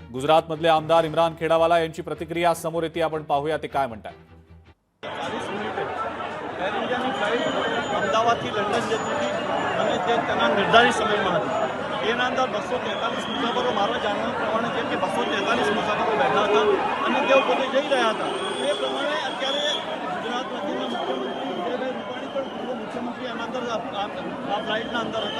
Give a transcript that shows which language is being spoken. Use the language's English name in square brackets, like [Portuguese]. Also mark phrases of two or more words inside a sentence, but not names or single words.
[Marathi] गुजरातमधले आमदार इम्रान खेडावाला यांची प्रतिक्रिया समोर येते. आपण पाहूया ते काय म्हणतात. [Gujarati] 40 મિનિટે એર ઇન્ડિયાની ફ્લાઇટ અમદાવાદથી લંડન જતી હતી અને તે તેના નિર્ધારિત સમયમાં હતી. એના અંદર 243 મુસાફરો, મારા જાણવા પ્રમાણે છે કે 243 મુસાફરો બેઠા હતા અને તેઓ પોતે જઈ રહ્યા હતા. એ પ્રમાણે અત્યારે ગુજરાત રાજ્યના મુખ્યમંત્રી વિજયભાઈ રૂપાણી પણ પૂર્વ મુખ્યમંત્રી એના અંદર આ ફ્લાઇટના અંદર હતા.